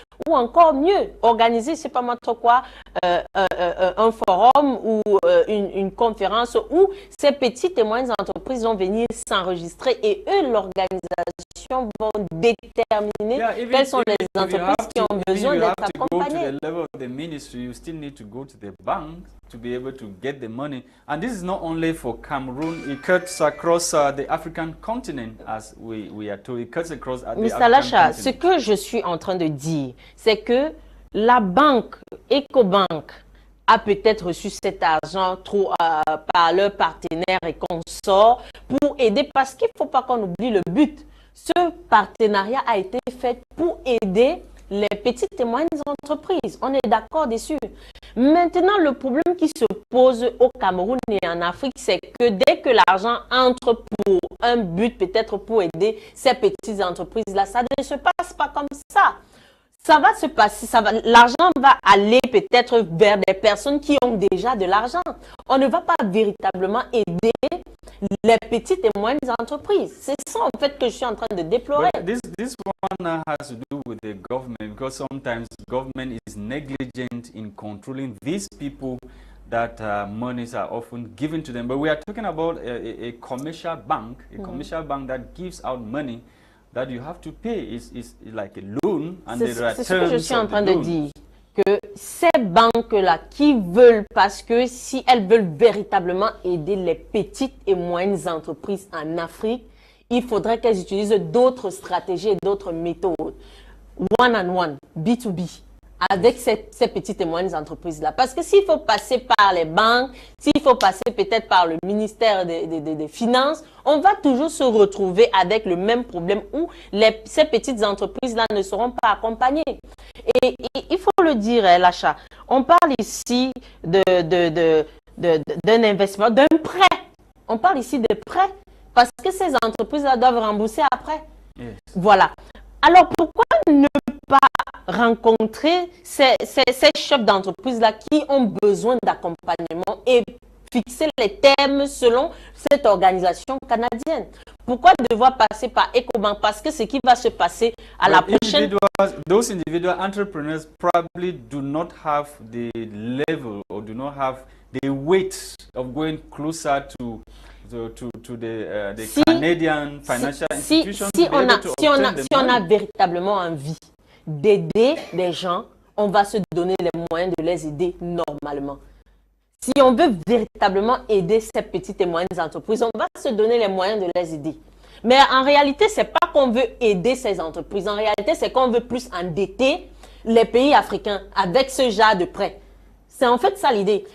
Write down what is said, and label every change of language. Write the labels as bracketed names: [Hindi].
[French] Ou encore mieux, organiser, je ne sais pas moi trop quoi, un forum ou une conférence où ces petites et moyennes entreprises vont venir s'enregistrer et eux, l'organisation, vont déterminer quelles sont les entreprises qui ont besoin d'être accompagnées. [English] You still need to go to the bank to be able to get the money. And this is not only for Cameroon, it cuts across the African continent, as we are told. It cuts across the Mr. African Lasha, continent. [French] ce que je suis en train de dire, c'est que la banque, Ecobank, a peut-être reçu cet argent par leurs partenaires et consorts pour aider, parce qu'il ne faut pas qu'on oublie le but. Ce partenariat a été fait pour aider les petites et moyennes entreprises. On est d'accord dessus. Maintenant, le problème qui se pose au Cameroun et en Afrique, c'est que dès que l'argent entre pour un but, peut-être pour aider ces petites entreprises-là, ça ne se passe pas comme ça. Ça va se passer, l'argent va aller peut-être vers des personnes qui ont déjà de l'argent. On ne va pas véritablement aider les petites et moyennes entreprises. C'est ça en fait que je suis en train de déplorer. [English] This one has to do with the government, because sometimes government is negligent in controlling these people that monies are often given to them. But we are talking about a commercial bank, commercial bank that gives out money that you have to pay. Is like a loan, and there are terms. [French] C'est ce que je suis en train de dire. Que ces banques-là qui veulent, parce que si elles veulent véritablement aider les petites et moyennes entreprises en Afrique, il faudrait qu'elles utilisent d'autres stratégies et d'autres méthodes. [English] One-on-one, [French] B2B, avec ces petites et moyennes entreprises-là. Parce que s'il faut passer par les banques, s'il faut passer peut-être par le ministère des Finances, on va toujours se retrouver avec le même problème où ces petites entreprises-là ne seront pas accompagnées. Et il faut le dire, Lasha, on parle ici d'un investissement, d'un prêt. On parle ici de prêt parce que ces entreprises-là doivent rembourser après. Yes. Voilà. Alors, pourquoi ne pas rencontrer ces chefs d'entreprise-là qui ont besoin d'accompagnement et fixer les thèmes selon cette organisation canadienne? Pourquoi devoir passer par Ecobank? Parce que ce qui va se passer à la prochaine... [English] Those individual entrepreneurs probably do not have the level or do not have the weight of going closer to the Canadian financial institutions. [French] Si on a véritablement envie d'aider les gens, on va se donner les moyens de les aider normalement. Si on veut véritablement aider ces petites et moyennes entreprises, on va se donner les moyens de les aider. Mais en réalité, ce n'est pas qu'on veut aider ces entreprises. En réalité, c'est qu'on veut plus endetter les pays africains avec ce genre de prêts. C'est en fait ça l'idée.